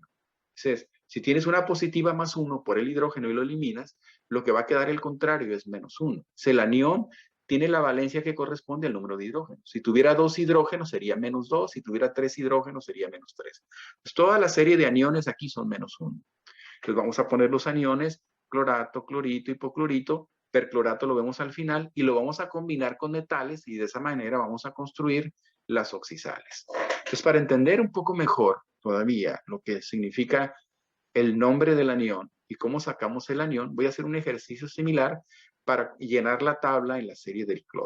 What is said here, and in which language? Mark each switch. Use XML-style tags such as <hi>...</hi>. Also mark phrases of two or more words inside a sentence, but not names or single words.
<es>Entonces, si tienes una positiva más 1 por el hidrógeno y lo eliminas, lo que va a quedar el contrario es menos 1. El anión tiene la valencia que corresponde al número de hidrógenos. Si tuviera 2 hidrógenos sería menos 2, si tuviera 3 hidrógenos sería menos 3. Pues toda la serie de aniones aquí son menos 1. Entonces vamos a poner los aniones clorato, clorito, hipoclorito. Perclorato lo vemos al final y lo vamos a combinar con metales y de esa manera vamos a construir las oxisales. Entonces, para entender un poco mejor todavía lo que significa el nombre del anión y cómo sacamos el anión, voy a hacer un ejercicio similar para llenar la tabla en la serie del cloro.</es>